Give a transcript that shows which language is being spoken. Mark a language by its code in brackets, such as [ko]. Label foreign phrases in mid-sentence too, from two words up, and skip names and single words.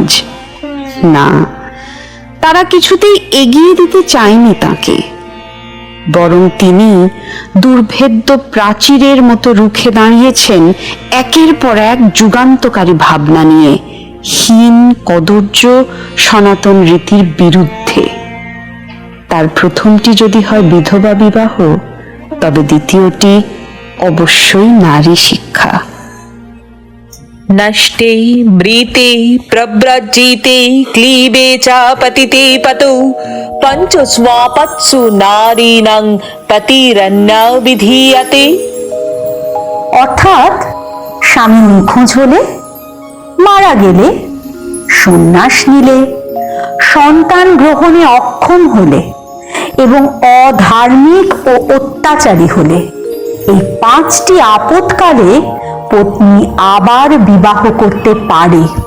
[bn] না, তারা কিছুতেই এগিয়ে দিতে চায়নি তাকে, বরং তিনি দুর্ভেদ্য প্রাচীরের মতো রুখে দাঁড়িয়েছেন একের পর এক যুগান্তকারী ভাবনা নিয়ে, হীন কদর্য সনাতন রীতির বিরুদ্ধে। তার প্রথমটি যদি হয় বিধবা বিবাহ, তবে দ্বিতীয়টি অবশ্যই নারী শিক্ষা। [sa] नष्टे मृते प्रव्रजिते क्लीबे च पतिते पतौ पञ्चस्वापत्सु नारीणां पतिरन्न विधीयते। [bn] অর্থাৎ স্বামী নিখোঁজ হলে, মারা গেলে, সন্ন্যাস নিলে, সন্তান গ্রহণে অক্ষম হলে এবং অধার্মিক ও অত্যাচারী হলে, এই 5টি আপদকালে পত্নী আবার বিবাহ করতে পারে।